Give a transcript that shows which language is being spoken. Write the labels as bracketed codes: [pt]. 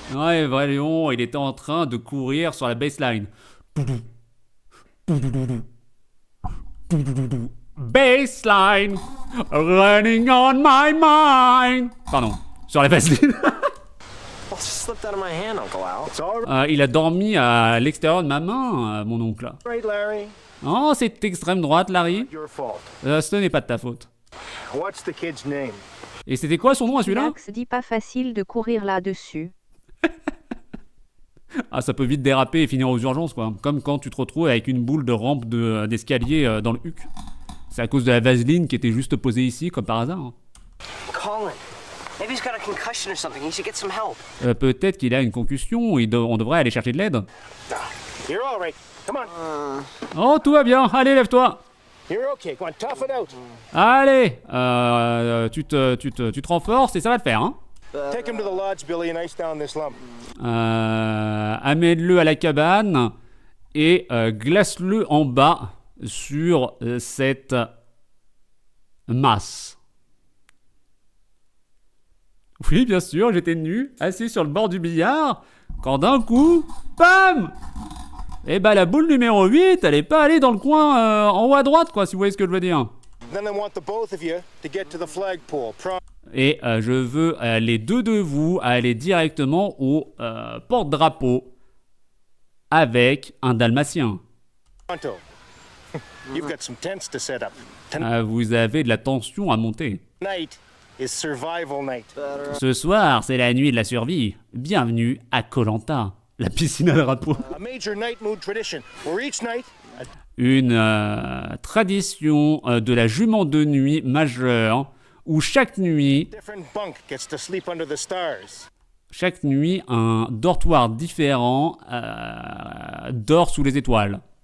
[fr] Ouais, voyons, il était en train de courir sur la baseline. [en] Baseline, running on my mind. [fr] Pardon, sur la baseline. [en] Well, it just slipped out of my hand, Uncle Al. It's all [fr] Il a dormi à l'extérieur de ma main, mon oncle. [en] right, Larry. [fr] Oh, c'est extrême droite, Larry. [en] Your fault. [fr] Ce n'est pas de ta faute. [en] What's the kid's name? [fr] Et c'était quoi son nom à celui-là? Max dit pas facile de courir là-dessus. Ah, ça peut vite déraper et finir aux urgences, quoi. Comme quand tu te retrouves avec une boule de rampe d'escalier dans le huc. C'est à cause de la vaseline qui était juste posée ici, comme par hasard. Hein. Colin. [en] Maybe he's got a concussion or something. He should get some help. [fr] Peut-être qu'il a une concussion, on devrait aller chercher de l'aide. [en] You're all right. Come on. [fr] Oh, tout va bien, allez, lève-toi. [en] You're okay. Come on, tough it out. [fr] Allez, tu te renforces et ça va le faire, hein. [en] Take him to the lodge, Billy, and ice down this lump. [fr] Amène-le à la cabane et glace-le en bas sur cette masse. Oui, bien sûr, j'étais nu, assis sur le bord du billard, quand d'un coup, bam! Et bah la boule numéro 8, elle est pas allée dans le coin en haut à droite, quoi, si vous voyez ce que je veux dire. [en] Then I want the both of you to get to the flagpole. [fr] Et je veux les deux de vous aller directement au porte-drapeau avec un dalmatien. [en] Pronto. You've got some tents to set up. [fr] Vous avez de la tension à monter. [en] Tonight is survival night. [fr] Ce soir, c'est la nuit de la survie. Bienvenue à Koh-Lanta, la piscine à drapeau. [en] A major night mood tradition where each night [fr] Une tradition de la jument de nuit majeure où chaque nuit, [en] different bunk gets to sleep under the stars. [fr] un dortoir différent dort sous les étoiles.